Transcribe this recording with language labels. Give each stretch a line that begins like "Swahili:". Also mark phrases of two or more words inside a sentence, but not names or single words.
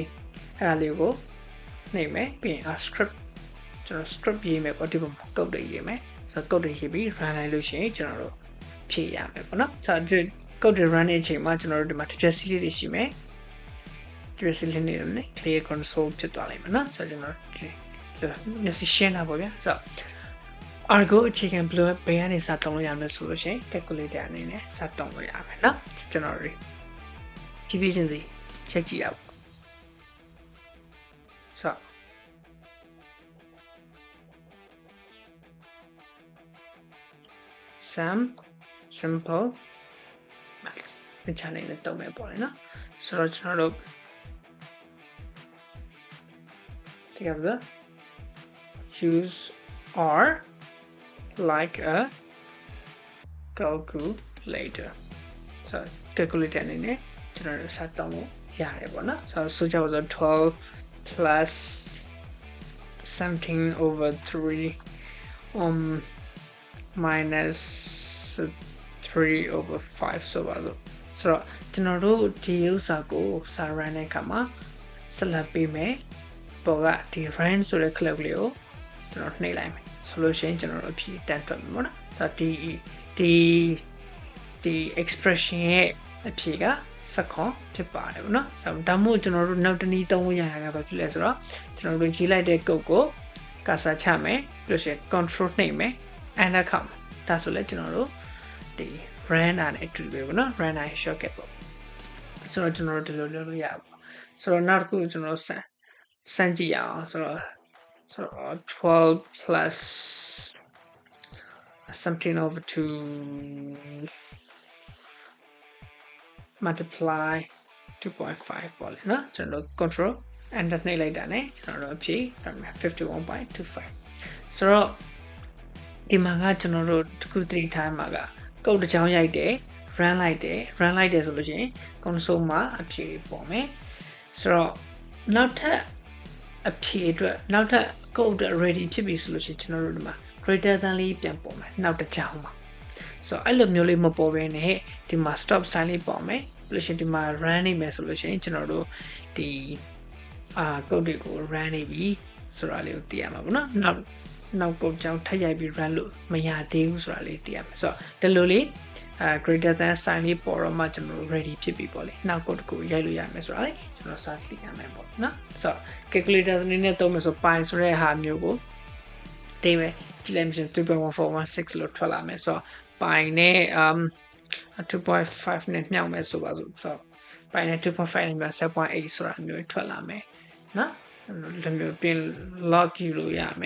Burmese: အဲ့ဒါလေးကိုနှိပ်မယ်ပြီးရင် script ကျွန်တော် script ရေးမယ်ပေါ့ဒီပုံ code တွေရေးမယ်ဆိုတော့ code တွေရေးပြီး run လိုက်လို့ရှိရင်ကျွန်တော်တို့ဖြည့်ရမယ်ပေါ့နော်ဆိုတော့ code တွေ run တဲ့အချိန်မှာကျွန်တော်တို့ဒီမှာတစ်ပြက်စီးလေးတွေရှိမယ်တစ်ပြက်စီးလေးတွေနဲ့
English: clear console
Burmese: ဖြစ်သွားလိမ့်မယ်နော်ဆိုတော့ကျွန်တော်မျက်စိရှင်းတာပေါ့ဗျာဆိုတော့ Argo အခြေခံဘယ်ကနေစသုံးလို့ရမလဲဆိုလို့ရှိရင် calculator အနေနဲ့စသုံးလို့ရမယ်နော်ကျွန်တော်တို့ဖြည်းဖြည်းချင်းစီချက်ကြည့်ရအောင် ဆိုတော့
English: sum simple maths
Burmese: ဒီ channel နဲ့တုံးမယ်ပေါ့လေနော်ဆိုတော့ကျွန်တော်တို့ ဒီကနေ့
English: use R like a calculator so calculator
Burmese: အနေနဲ့ကျွန်တော်တို့စတောင်းလို့ရတယ်ပေါ့နော်ဆိုကြပါစို့
English: 12 plus 17 over 3 minus 3 over 5
Burmese: ဆိုပါစို့ဆိုတော့ကျွန်တော်တို့ဒီဥစ္စာကိုစာ run တဲ့အခါမှာဆက်လက်ပေးမယ်ပေါ်ကဒီ run ဆိုတဲ့ clip လေးကိုကျွန်တော်နှိပ်လိုက်မယ်ဆိုလို့ရှိရင်ကျွန်တော်တို့အဖြေတန်းထွက်မယ်ပေါ့နော်ဆိုတော့ ဒီ expression ရဲ့အဖြေကစခွန်ဖြစ်ပါတယ်ပေါ့နော်ဒါမှမဟုတ်ကျွန်တော်တို့နောက်တနည်းသုံးလို့ရတာကဘာဖြစ်လဲဆိုတော့ကျွန်တော်တို့ရေးလိုက်တဲ့ code ကိုကာဆာချမယ်ပြီးလို့ရှိရင် control နှိပ်မယ် enter ခောက်မယ်ဒါဆိုလဲကျွန်တော်တို့ဒီ run နဲ့အတူပဲပေါ့နော် run နဲ့ shortcut ပေါ့ဆိုတော့ကျွန်တော်တို့ဒီလိုလုပ်လို့ရပါဘူးဆိုတော့နောက်တစ်ခုကျွန်တော်စမ်းကြည့်ရအောင်ဆိုတော့
English: 12 plus 17 over 2 multiply 2.5
Burmese: ပေါ့လေနော်ကျွန်တော်တို့ control enter နှိပ်လိုက်တာ ਨੇ ကျွန်တော်တို့အဖြေ 51.25 ဆိုတော့ဒီမှာကကျွန်တော်တို့တစ်ခုတတိထားမှာက code တစ်ချောင်းရိုက်တယ် run လိုက်တယ်ဆိုလို့ရှိရင် console မှာအဖြေပေါ် မယ်ဆိုတော့နောက်ထပ်အဖြေအတွက်နောက်ထပ် code အတွက် ready ဖြစ်ပြီဆိုလို့ရှိရင်ကျွန်တော်တို့ဒီမှာ
English: greater than
Burmese: လေးပြန်ပေါ်မယ်နောက်တစ်ချောင်းမှာဆိုတော့အဲ့လိုမျိုး လေးမပေါ်ဘဲနဲ့ဒီမှာ
English: stop sign
Burmese: လေးပေါ်မယ်ပြီးလို့ရှိရင်ဒီမှာ run နေမယ်ဆိုလို့ရှိရင်ကျွန်တော်တို့ဒီcode တွေကို run နေ ပြီဆိုတာလေးကိုသိရမှာပေါ့နော်နောက်codeကြောင်းထပ်ရိုက်ပြီး run လို့မရသေးဘူးဆိုတာလေးသိရမှာဆိုတော့ဒီလိုလေး
English: greater than sign
Burmese: လေးပေါ်တော့မှကျွန်တော်တို့ ready ဖြစ်ပြီပေါ့လေနောက် code ကိုရိုက်လို့ရမယ်ဆိုတာလေကျွန်တော် search လုပ်ရမယ်ပေါ့နော်ဆိုတော့ calculator အနေနဲ့သုံးမယ်ဆို pi ဆိုတဲ့ဟာမျိုးကိုတေးမယ်ဒီလည်းမရှိ 3.1416 လို့ထွက်လာမယ်ဆိုတော့ pi နဲ့ 2.5 နဲ့မြောက်မယ်ဆိုပါစို့ဆိုတော့ pi နဲ့ 2.5 နဲ့မြောက် 7.8 ဆိုတာမျိုးထွက်လာမယ်နော်ဒီမျိုးပြင် log ယူလို့ရမယ်